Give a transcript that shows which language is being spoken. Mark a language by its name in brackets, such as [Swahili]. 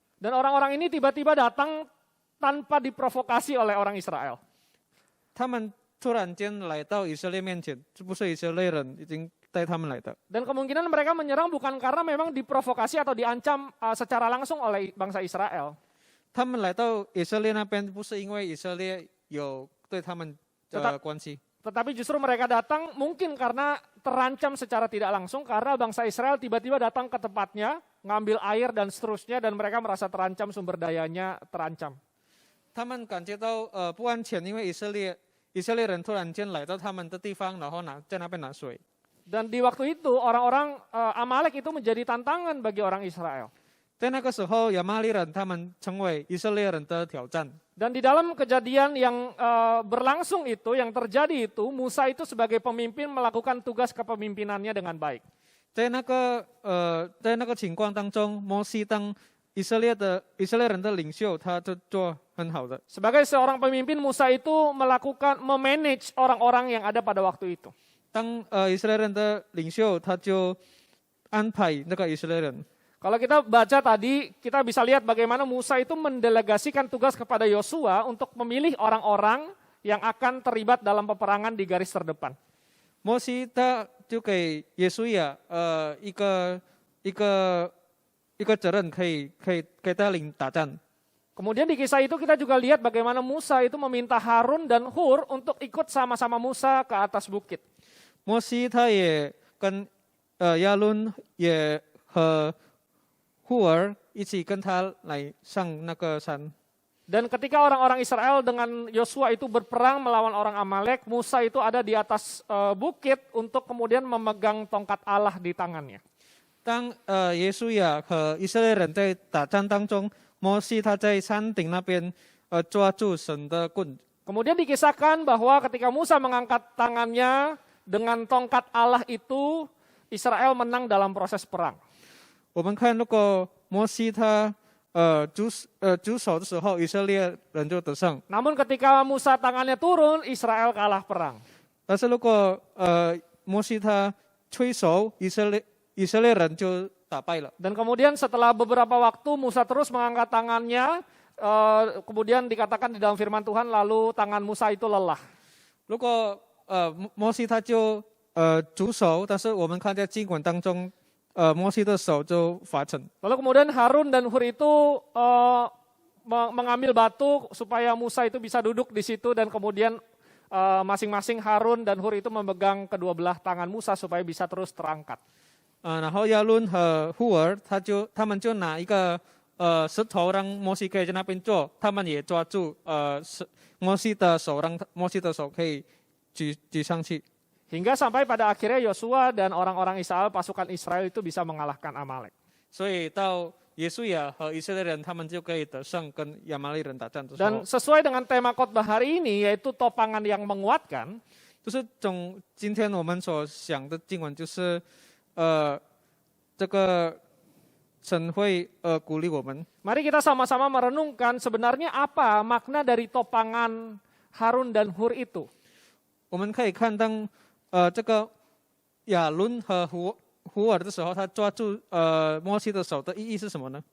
[Indonesian] Dan orang-orang ini tiba-tiba datang tanpa diprovokasi oleh orang Israel. [Chinese] 他们突然间来到以色列面前，这不是以色列人已经带他们来的。 [Indonesian] Dan kemungkinan mereka menyerang bukan karena memang diprovokasi atau diancam secara langsung oleh bangsa Israel. [Chinese] 他们来到以色列那边，不是因为以色列有对他们关系， [Indonesian] Tetapi justru mereka datang mungkin karena terancam secara tidak langsung karena bangsa Israel tiba-tiba datang ke tempatnya, ngambil air dan seterusnya dan mereka merasa terancam, sumber dayanya terancam. [Chinese] 他们感觉到不安全，因为以色列人突然间来到他们的地方，然后在那边拿水。 [Indonesian] Dan di waktu itu orang-orang Amalek itu menjadi tantangan bagi orang Israel. [Chinese] 在那个时候，亚玛力人他们成为以色列人的挑战。 [Indonesian] Dan di dalam kejadian yang berlangsung itu, yang terjadi itu, Musa itu sebagai pemimpin melakukan tugas kepemimpinannya dengan baik. [Chinese] 在那个情况当中，摩西当以色列人的领袖，他就做很好的。 [Indonesian] Sebagai seorang pemimpin, Musa itu memanage orang-orang yang ada pada waktu itu. [Chinese] 当以色列人的领袖，他就安排那个以色列人。 [Indonesian] Kalau kita baca tadi, kita bisa lihat bagaimana Musa itu mendelegasikan tugas kepada Yosua untuk memilih orang-orang yang akan terlibat dalam peperangan di garis terdepan. [Chinese] 摩西他就给耶稣亚一个责任，可以带领打仗。 [Indonesian] Kemudian di kisah itu kita juga lihat bagaimana Musa itu meminta Harun dan Hur untuk ikut sama-sama Musa ke atas bukit. [Chinese] 摩西他也跟亚伦也和户尔一起跟他来上那个山。 [Indonesian] Dan ketika orang-orang Israel dengan Yosua itu berperang melawan orang Amalek, Musa itu ada di atas bukit untuk kemudian memegang tongkat Allah di tangannya. [Chinese] 当耶稣亚和以色列人在打仗当中，摩西他在山顶那边抓住神的棍。 [Indonesian] Kemudian dikisahkan bahwa ketika Musa mengangkat tangannya dengan tongkat Allah itu, Israel menang dalam proses perang. [Chinese] 我们看，如果摩西他举手的时候，以色列人就得胜； [Indonesian] Namun ketika Musa tangannya turun, Israel kalah perang. [Chinese] 但是如果摩西他吹手，以色列人就打败了。 [Indonesian] Dan kemudian setelah beberapa waktu Musa terus mengangkat tangannya, kemudian dikatakan di dalam firman Tuhan lalu tangan Musa itu lelah. [Chinese] 如果摩西他就举手，但是我们看在经文当中，摩西的手就发沉。 [Indonesian] Lalu kemudian Harun dan Hur itu mengambil batu supaya Musa itu bisa duduk di situ dan kemudian masing-masing Harun dan Hur itu memegang kedua belah tangan Musa supaya bisa terus terangkat. [Chinese] 然后亚伦和户尔他们就拿一个石头让摩西可以在那边坐，他们也抓住摩西的手，让摩西的手可以举上去。 [Indonesian] Hingga sampai pada akhirnya Yosua dan orang-orang Israel, pasukan Israel itu bisa mengalahkan Amalek. [Chinese] 所以到耶稣亚和以色列人，他们就可以得胜跟亚玛力人打仗的时候 [Indonesian] Dan，sesuai dengan tema khotbah hari ini yaitu topangan yang menguatkan, [Chinese] 就是今天我们所想的经文，就是这个神会鼓励我们。 [Indonesian] mari kita sama-sama merenungkan sebenarnya apa makna dari topangan Harun dan Hur itu. [Chinese] 我们可以看当这个亚伦和胡尔的时候，他抓住摩西的手的意义是什么呢？